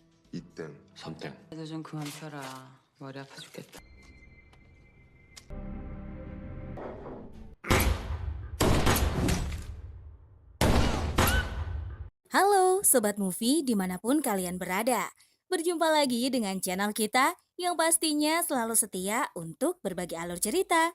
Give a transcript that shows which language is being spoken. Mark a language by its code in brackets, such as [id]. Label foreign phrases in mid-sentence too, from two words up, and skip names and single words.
[ko] 2땡. 3땡. 애들 좀 그만 펴라. 머리 아파 죽겠다. [id] Halo Sobat Movie dimanapun kalian berada. Berjumpa lagi dengan channel kita yang pastinya selalu setia untuk berbagi alur cerita.